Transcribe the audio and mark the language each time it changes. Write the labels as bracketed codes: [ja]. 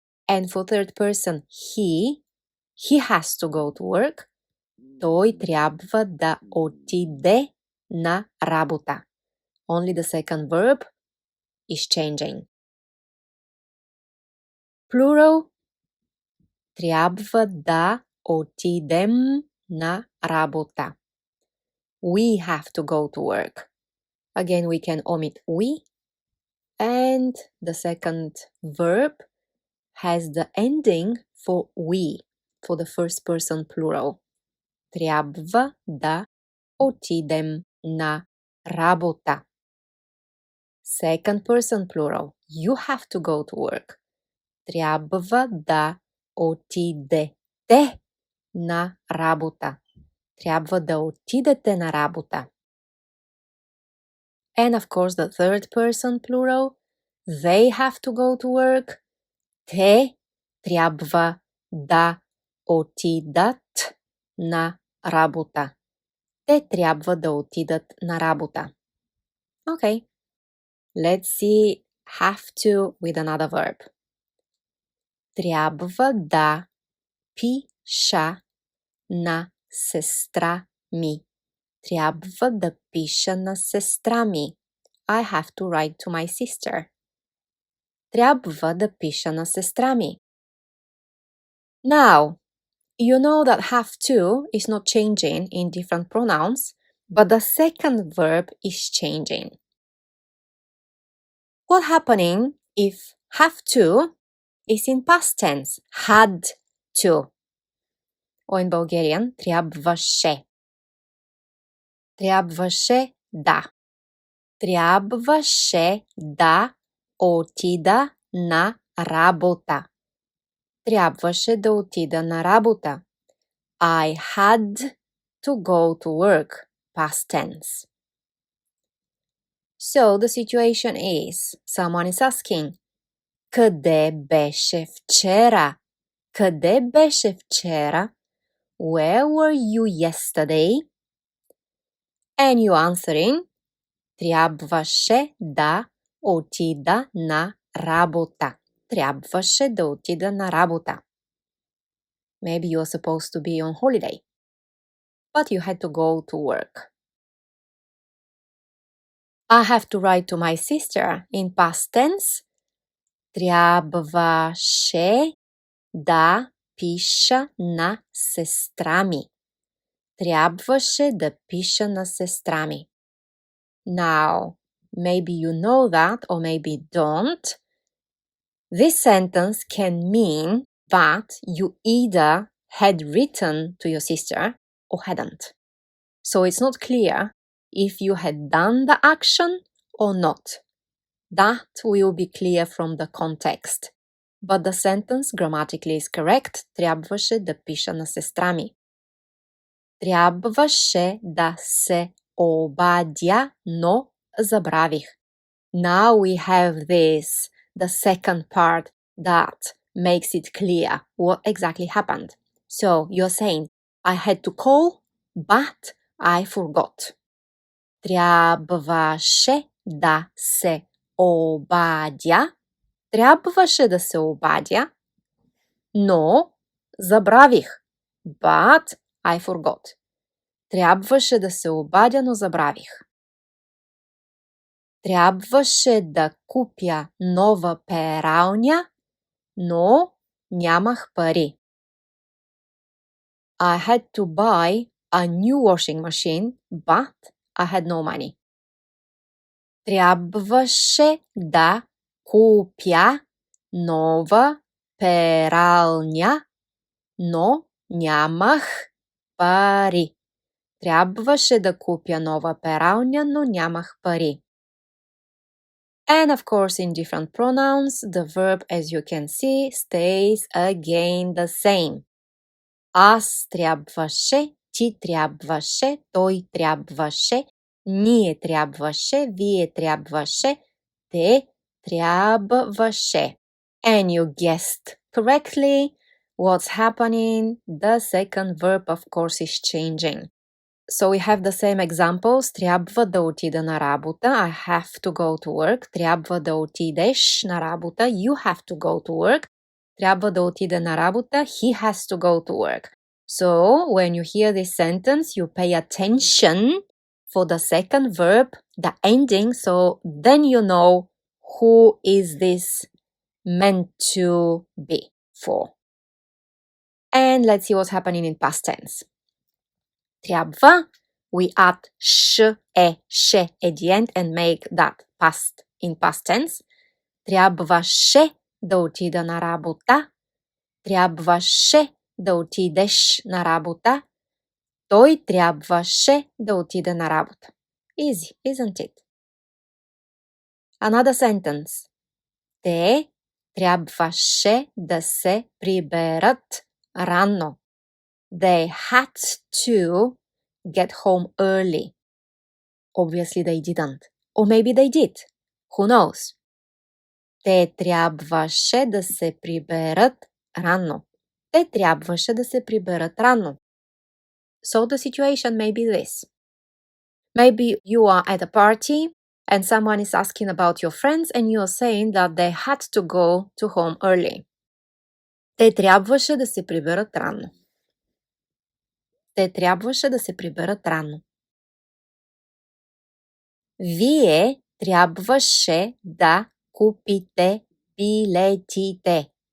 [en] And for third person, he has to go to work. [bg] Той трябва да отиде на работа. [en] Only the second verb is changing. [bg] Plural, трябва да отидем на работа. [en] We have to go to work. Again, we can omit we. And the second verb has the ending for we, for the first person plural. [bg] Трябва да отидем на работа. [en] Second person plural. You have to go to work. [bg] Трябва да отидете на работа. Трябва да отидете на работа. [en] And of course, the third person plural. They have to go to work. [bg] Те трябва да отидат на работа. Те трябва да отидат на работа. [en] Okay. Let's see have to with another verb. [bg] Трябва да пиша на сестра ми. Трябва да пиша на сестра ми. [en] I have to write to my sister. [bg] Трябва да пиша на сестра ми. [en] Now, you know that have to is not changing in different pronouns, but the second verb is changing. What's happening if have to is in past tense? Had to. Or in Bulgarian, трябваше. [bg] Трябваше да. Трябваше да отида на работа. Трябваше да отида на работа. [en] I had to go to work, past tense. So the situation is, someone is asking, [bg] къде беше вчера? Къде беше вчера? [en] Where were you yesterday? And you answering, [bg] трябваше да отида на работа. Трябваше да отида на работа. [en] Maybe you're supposed to be on holiday, but you had to go to work. I have to write to my sister in past tense. [bg] Трябваше да пиша на сестра ми. Трябваше да пиша на сестра ми. [en] Now, maybe you know that or maybe don't. This sentence can mean that you either had written to your sister or hadn't. So it's not clear if you had done the action or not. That will be clear from the context. But the sentence grammatically is correct. [bg] Трябваше да пиша на сестра ми. Трябваше да се обадя, но забравих. [en] Now we have this, the second part that makes it clear what exactly happened. So you're saying, I had to call, but I forgot. [bg] Трябваше да се обадя. Трябваше да се обадя, но забравих. [en] But I forgot. [bg] Трябваше да се обадя, но забравих. Трябваше да купя нова пералня, но нямах пари. [en] I had to buy a new washing machine, but I had no money. [bg] Трябваше да купя нова пералня, но нямах пари. Трябваше да купя нова пералня, но нямах пари. [en] And of course, in different pronouns, the verb, as you can see, stays again the same. [bg] Аз трябваше, ти трябваше, той трябваше, ние трябваше, вие трябваше, те трябваше. [en] And you guessed correctly what's happening. The second verb, of course, is changing. So we have the same examples. [bg] Трябва да отида на работа. [en] I have to go to work. [bg] Трябва да отидеш на работа. [en] You have to go to work. [bg] Трябва да отида на работа. [en] He has to go to work. So when you hear this sentence, you pay attention for the second verb, the ending. So then you know who is this meant to be for. And let's see what's happening in past tense. Трябва, we add sh, she at the end and make that past in past tense. [bg] Трябваше да отида на работа. Трябваше да отидеш на работа. Той трябваше да отида на работа. [en] Easy, isn't it? Another sentence. [bg] Те трябваше да се приберат рано. [en] They had to get home early. Obviously they didn't. Or maybe they did. Who knows? [bg] Те трябваше да се приберат рано. Те трябваше да се приберат рано. [en] So the situation may be this. Maybe you are at a party and someone is asking about your friends and you are saying that they had to go to home early. [bg] Те трябваше да се приберат рано. Те трябваше да се приберат рано. Вие трябваше да купите билетите.